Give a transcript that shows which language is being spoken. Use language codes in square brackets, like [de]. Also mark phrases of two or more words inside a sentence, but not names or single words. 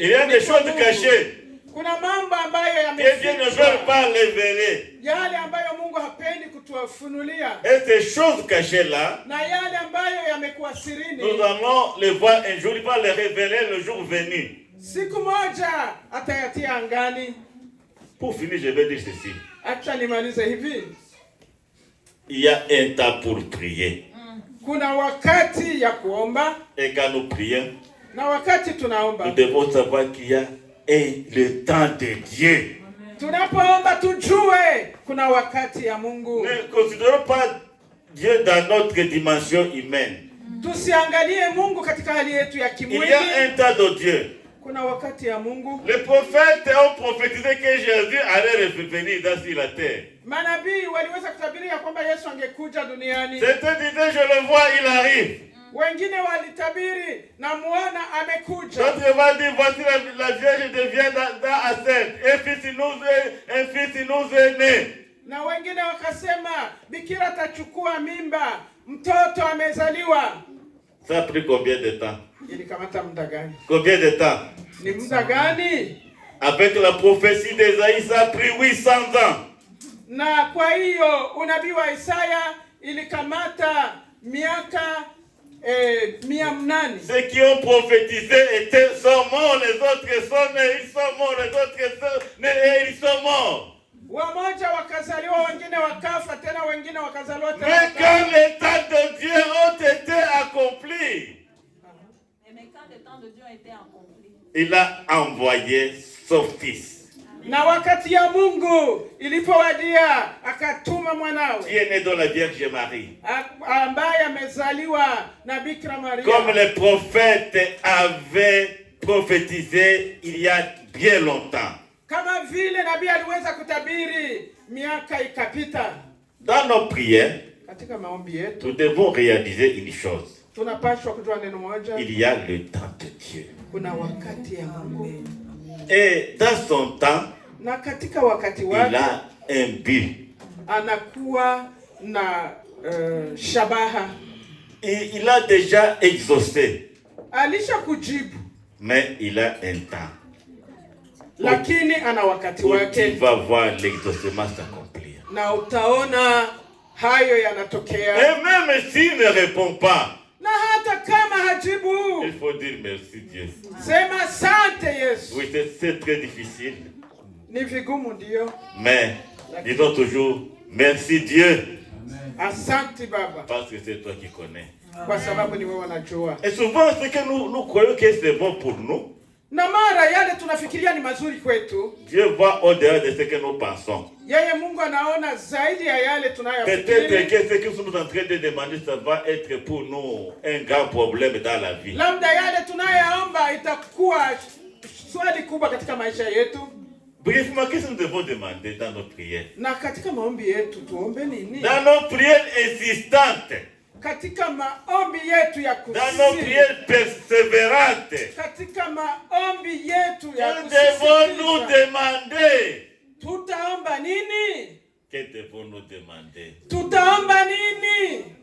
[fr] Il y a des choses cachées. [sw] Kuna mambo ambayo yamefichwa. [fr] Et Dieu ne veut pas révéler. [sw] Yale ambayo Mungu hapendi kutufunulia. [fr] Et ces choses cachées là, [sw] na yale ambayo yamekuwa sirini, [fr] nous allons les voir un jour, il va les révéler le jour venu. [sw] Siku moja atayatia angani. [fr] Pour finir, je vais dire ceci. [sw] Acha nimalize hivi. [fr] Il y a un temps pour prier. [sw] Kuna wakati ya kuomba. [fr] Et quand nous prions, [sw] na wakati tunaomba, [fr] nous devons savoir qu'il y a le temps de Dieu. [sw] Tunapoomba tujue kuna wakati ya Mungu. [fr] Ne considérons pas Dieu dans notre dimension humaine. [sw] Tusiangalie Mungu katika hali yetu ya kimwili. [fr] Il y a un temps de Dieu. [sw] Kuna wakati ya Mungu. [fr] Les prophètes ont prophétisé que Jésus allait revenir sur la terre. [sw] Manabii waliweza kutabiria kwamba Yesu angekuja duniani. [fr] Certains disaient, je le vois, il arrive. [sw] Wengine walitabiri na muona amekuja. [fr] D'autres vont dire, voici la Vierge devient enceinte. Un fils nous est né. [sw] Na wengine wakasema bikira atachukua mimba, mtoto amezaliwa. [fr] Ça a pris combien de temps? [sw] Ilikamata muda gani? [fr] Combien de temps? [sw] Ni muda gani? [fr] Avec la prophétie d'Ésaïe, ça a pris 800 ans. [sw] Na kwa hiyo unabii wa Isaya ilikamata miaka 800. [fr] Ceux qui ont prophétisé sont morts, les autres sont nés, ils sont morts, les autres sont nés et ils sont morts. [sw] Wamoja wakazaliwa, wengine wakafa, tena wengine wakazaliwa tena. [fr] Mais quand les temps de Dieu ont été accomplis, il a envoyé son fils. [sw] Na wakati ya Mungu ilipowadia akatuma mwanawe. [fr] Qui est né dans la Vierge Marie. [sw] Ambaye amezaliwa na Bikira Maria. [fr] Comme les prophètes avaient prophétisé il y a bien longtemps. [sw] Kama vile nabii aliweza kutabiri miaka ikapita. [fr] Dans nos prières, [sw] katika maombi yetu [fr] nous devons réaliser une chose. [sw] Tunapaswa kujua neno moja. [fr] Il y a le temps de Dieu. [sw] Kuna wakati ya Mungu. [fr] Et dans son temps, [sw] na katika wakati wake, [fr] il a un but. [sw] Anakuwa na shabaha. [fr] Il a déjà exaucé. [sw] Alisha kujibu. [fr] Mais il a un temps. [sw] Lakini ana wakati wake. [fr] Tu vas voir l'exaucement s'accomplir. [sw] Na utaona hayo yanatokea. [fr] Et même s'il ne répond pas, [sw] na hata kama hajibu, [fr] il faut dire merci Dieu. [sw] Sema asante Yesu. [fr] Oui, c'est très difficile. [sw] Ni vigumu ndio. [fr] Mais disons toujours merci Dieu. [sw] Asante Baba. [fr] Parce que c'est toi qui connais. [sw] Kwa sababu ni wewe unajua. [fr] Et souvent ce que nous croyons que c'est bon pour nous, [sw] na mara yale tunafikiria ni mazuri kwetu, [fr] Dieu voit au-delà de ce que nous pensons. [sw] Yeye Mungu anaona zaidi ya yale tunayofikiri. [fr] Peut-être que ce que nous sommes en train de demander, ça va être pour nous un grand problème dans la vie. [sw] Labda yale tunayoomba itakuwa swali kubwa katika maisha yetu. [fr] Brièvement, qu'est-ce que nous devons demander dans nos prières? [sw] Na katika maombi yetu tuombe nini? [fr] Dans nos prières insistantes. [sw] Katika maombi yetu ya kusisi. [fr] Dans nos prières persévérantes. [sw] Katika maombi yetu ya kusisi. [fr] Que devons-nous demander? [sw] Tutaomba nini? [fr] Que devons-nous demander? [sw] Tutaomba nini?